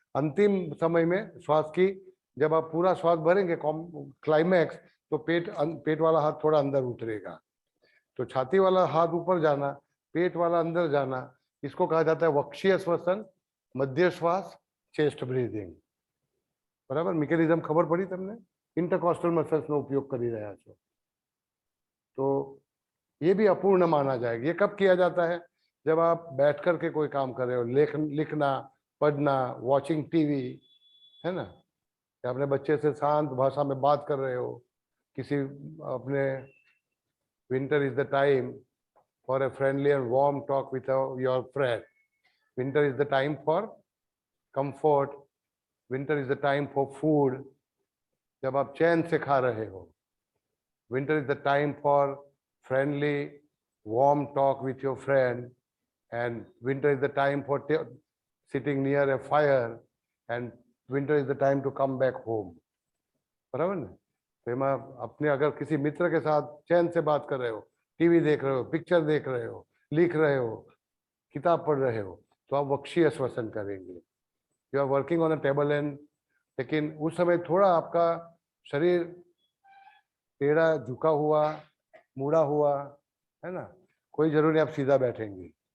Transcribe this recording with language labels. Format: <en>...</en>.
<hi>अंतिम समय में श्वास की, जब आप पूरा श्वास भरेंगे क्लाइमैक्स, तो पेट वाला हाथ थोड़ा अंदर उतरेगा। तो छाती वाला हाथ ऊपर जाना, पेट वाला अंदर जाना, इसको कहा जाता है वक्षीय श्वसन, मध्य श्वास, चेस्ट ब्रीथिंग।</hi> <gu>बराबर, મિકેનિઝમ ખબર પડી તમને? इंटरकॉस्टल मसल्स નો उपयोग કરી રહ્યા છો।</gu> <hi>तो ये भी अपूर्ण माना जाएगा। ये कब किया जाता है, जब आप बैठ करके कोई काम कर रहे हो, लिखना, पढ़ना, वॉचिंग टीवी, है ना, या अपने बच्चे से शांत भाषा में बात कर रहे हो, किसी अपने,</hi> <en>Winter is the time for a friendly and warm talk with your friend. Winter is the time for comfort. Winter is the time for food.</en> <hi>जब आप चैन से खा रहे हो,</hi> <en>winter is the time for friendly, warm talk with your friend, and winter is the time for sitting near a fire, and winter is the time to come back home.</en> <hi>बराबर ना। तो मैं अपने, अगर किसी मित्र के साथ चैन से बात कर रहे हो, टीवी देख रहे हो, पिक्चर देख रहे हो, लिख रहे हो, किताब पढ़ रहे हो, तो आप वक्षीय श्वसन करेंगे।</hi> <en>you are working on a table and,</en> <hi>लेकिन उस समय थोड़ा आपका शरीर टेढ़ा, झुका हुआ, मुड़ा हुआ, है ना, कोई जरूरी आप सीधा बैठेंगे।</hi>